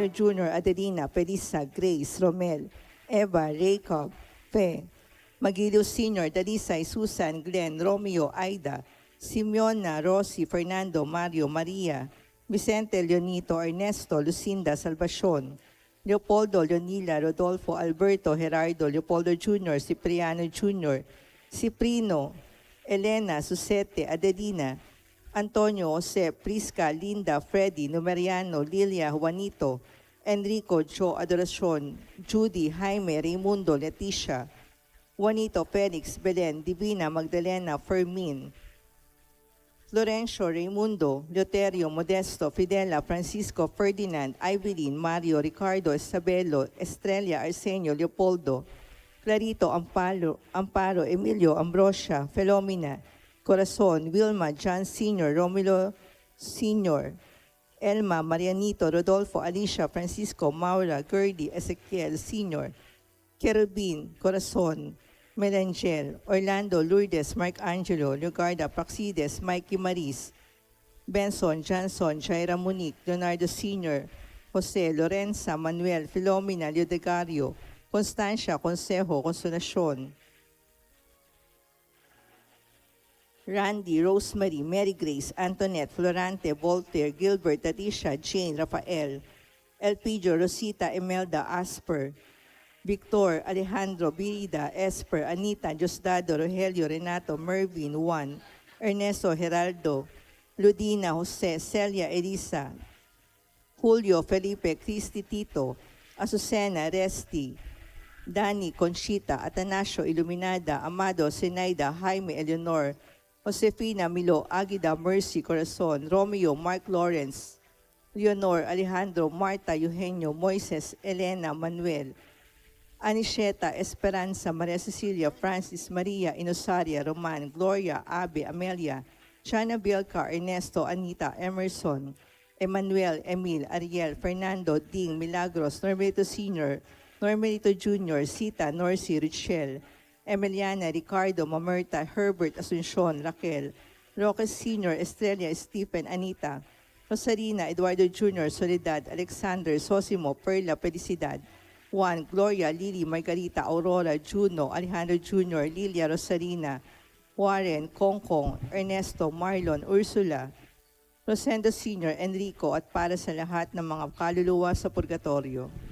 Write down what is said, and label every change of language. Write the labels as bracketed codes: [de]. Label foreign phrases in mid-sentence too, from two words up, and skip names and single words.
[tl] Jr., Adelina, Felisa, Grace, Romel, Eva, Jacob, Fe, Magiliw Sr., Dalisay, Susan, Glenn, Romeo, Aida, Simeona, Rosie, Fernando, Mario, Maria, Vicente, Leonito, Ernesto, Lucinda, Salvacion, Leopoldo, Leonila, Rodolfo, Alberto, Gerardo, Leopoldo Jr., Cipriano Jr., Ciprino, Elena, Susete, Adelina, Antonio, Jose, Prisca, Linda, Freddy, Numeriano, Lilia, Juanito, Enrico, Joe, Adoracion, Judy, Jaime, Raimundo, Leticia, Juanito, Felix, Belen, Divina, Magdalena, Fermin, Florencio, Raimundo, Leoterio, Modesto, Fidela, Francisco, Ferdinand, Ivelyn, Mario, Ricardo, Isabelo, Estrella, Arsenio, Leopoldo, Clarito, Amparo, Emilio, Ambrosia, Felomena, Corazon, Wilma, John Sr., Romulo Sr., Elma, Marianito, Rodolfo, Alicia, Francisco, Maura, Gerdy, Ezequiel Sr., Kerubin, Corazon, Melangel, Orlando, Lourdes, Mark Angelo, Leogarda, Praxides, Mikey Maris, Benson, Johnson, Jaira Monique, Leonardo Sr., Jose, Lorenza, Manuel, Filomena, Leodegario, Constancia, Consejo, Consolacion, Randy, Rosemary, Mary Grace, Antoinette, Florante, Voltaire, Gilbert, Tatisha, Jane, Rafael, Elpidio, Rosita, Emelda, Asper, Victor, Alejandro, Birida, Esper, Anita, Diosdado, Rogelio, Renato, Mervin, Juan, Ernesto, Geraldo, Ludina, Jose, Celia, Elisa, Julio, Felipe, Cristi, Tito, Azucena, Resti, Dani, Conchita, Atanasio, Iluminada, Amado, Zenaida, Jaime, Eleanor, Josefina, Milo, Agida, Mercy, Corazon, Romeo, Mark Lawrence, Leonor, Alejandro, Marta, Eugenio, Moises, Elena, Manuel, Anisheta, Esperanza, Maria Cecilia, Francis, Maria, Inosaria, Roman, Gloria, Abe, Amelia, Chana Bielka, Ernesto, Anita, Emerson, Emmanuel, Emil, Ariel, Fernando, Ding, Milagros, Normelito Sr., Normelito Jr., Sita, Norcy, Richelle, Emiliana, Ricardo, Mamerta, Herbert, Asuncion, Raquel, Roque Sr., Estrella, Stephen, Anita, Rosarina, Eduardo Jr., Soledad, Alexander, Sosimo, Perla, Felicidad, Juan, Gloria, Lily, Margarita, Aurora, Juno, Alejandro Jr., Lilia, Rosarina, Warren, Kongkong, Ernesto, Marlon, Ursula, Rosendo Sr., Enrico, at para sa lahat ng mga kaluluwa sa purgatorio.